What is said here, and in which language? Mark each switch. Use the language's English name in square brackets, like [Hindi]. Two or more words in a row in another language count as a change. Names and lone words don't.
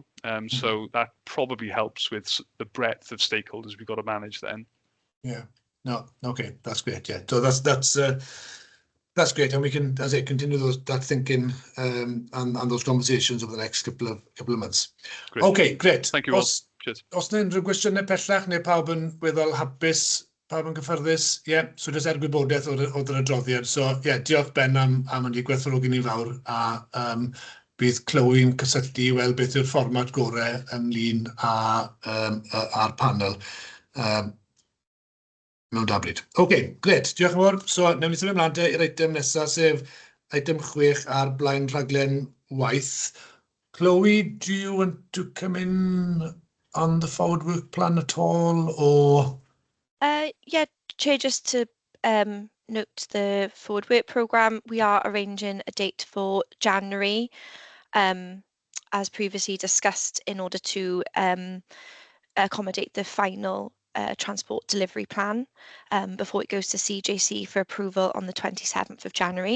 [English] So that probably helps with the breadth of stakeholders we've got to manage then. Yeah. No. Okay. That's great. Yeah. So that's great, and we can, as I continue that thinking and those conversations over the next couple of months. Great. Okay, great. Thank you all. Cheers. [Welsh] Os yna unrhyw gwestiynau pellach neu pawb yn weddol hapus, pawb yn gyfforddus, so jyst gwybodaeth o'r adroddiad. So diolch Ben am hynny, gwerthfawrogi ni fawr, a bydd clywyn cysylltu i weld beth yw'r fformat gorau ynglyn â'r panel. Mewn da bryd. OK, gret. Diolch yn fawr. So, newn ni symud ymlaen te i'r eitem nesaf, sef eitem 6 ar blaen rhaglen waith. [English] Chloe, do you want to come in on the forward work plan at all, or...? Yeah, Chair, just to note the forward work programme, we are arranging a date for January, as previously discussed, in order to accommodate the final transport delivery plan before it goes to CJC for approval on the 27th of January.